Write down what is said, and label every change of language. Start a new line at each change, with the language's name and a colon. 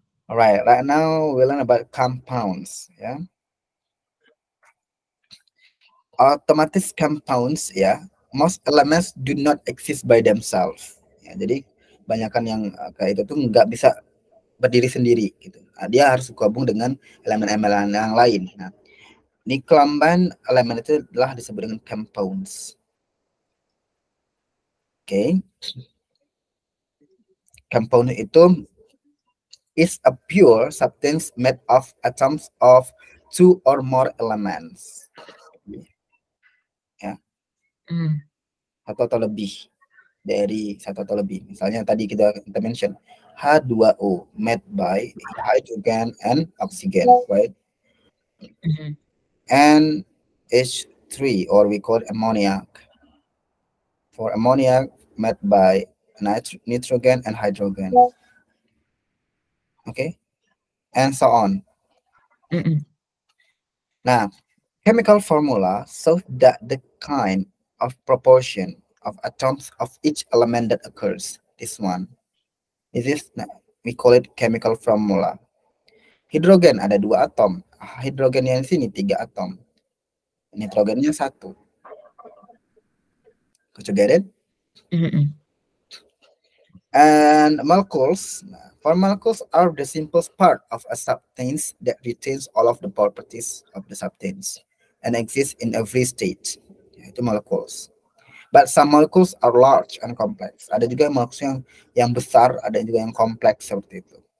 English: Alright, right now we learn about compounds. Ya, automatic compounds ya. Most elements do not exist by themselves.
Indonesian: Ya, jadi banyakkan yang kayak itu tuh nggak bisa berdiri sendiri gitu. Nah, dia harus gabung dengan elemen-elemen yang lain. Nah, ini kelamban elemen itu adalah disebut dengan compounds.
English: Oke, okay. Compound itu is a pure substance made of atoms of two or more elements. Ya, mm,
Indonesian: satu atau lebih dari satu atau lebih. Misalnya tadi kita mention
English: H2O made by hydrogen and oxygen, right? mm, And H3 or we call ammonia for ammonia made by nitrogen and hydrogen. Okay, and so on. mm, Now, chemical formula shows that the kind of proportion of atoms of each element that occurs. This one. This is we call it chemical formula.
Indonesian: Hidrogen ada 2 atom. Hidrogen yang sini 3 atom. Nitrogennya 1.
English: Could you get it? mm, And molecules. For molecules are the simplest part of a substance that retains all of the properties of the substance and exists in every state. Itu molecules. But some molecules are large and complex.
Indonesian: Ada juga molecules yang besar, ada juga yang kompleks seperti itu.